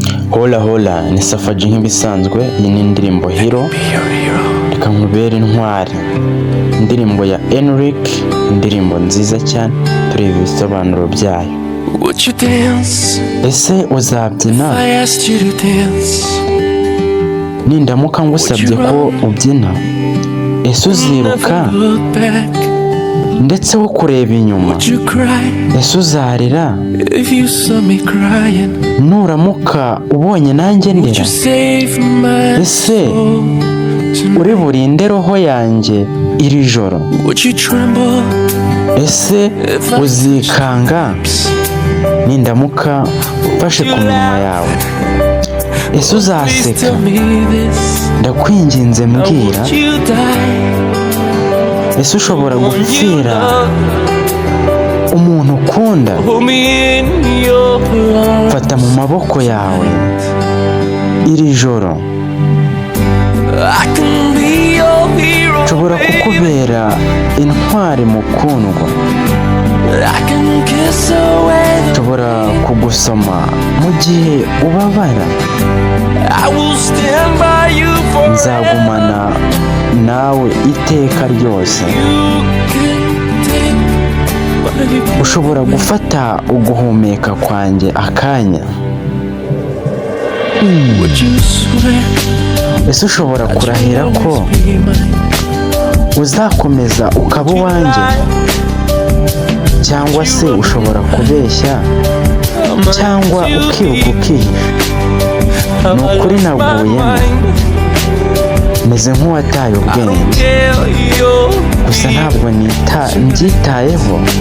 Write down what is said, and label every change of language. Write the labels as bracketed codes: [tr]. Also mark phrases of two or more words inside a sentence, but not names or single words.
[es] Hola, hola, [rw] ni Safaji nk'ibisanzwe, iyi ni indirimbo Hero, reka nkubere intwari. Indirimbo ya Enric, indirimbo nziza cyane, tureba ibisobanuro byayo. [en] Would you dance [rw] Ese uzabyina? [en] if I asked you to dance? [rw] Nindamuka ngusabye ko ubyina, ese uziruka? [en] Never look back. [rw] Ndetse wo kureba inyuma, [en] Would you cry [rw] ese uzarira? [en] if you saw me crying? [rw] Nuramuka ubonye nanjye Would ndira? [en] you save my Ese soul tonight? [rw] uri burinde roho yanjye iri joro? [en] Would you tremble Ese if I uzikanga touched your lips? [rw] nindamuka mfashe ku minwa yawe? [en] Ese Please uzaseka? tell me this. Ndakwinginze Or mbwira, would you die? [rw] ese ushobora [en] Would you [rw] gupfira love? umuntu ukunda? [en] Hold me in your arms. [rw] Fata mu maboko yawe iri joro. [en] I can be your hero, [rw] Nshobora baby. kukubera intwari mukundwa. [en] I can kiss away the Nshobora pain. [rw] kugusoma mu gihe ubabara. [en] I will stand by you forever. [rw] Nzagumana nawe iteka ryose. [en] You can take my breath Ushobora away. [rw] gufata uguhumeka kwanjye akanya. Hmm. [en] Would you swear [rw] Ese ushobora [en] that you [rw] kurahira ko [en] always be mine? [rw] uzakomeza ukaba uwanjye? Cyangwa se ushobora kubeshya cyangwa ukiruka ukihisha? Ni ukuri naguyemo. Meze nk'uwataye ubwenge. Gusa ntabwo nita-, mbyitayeho.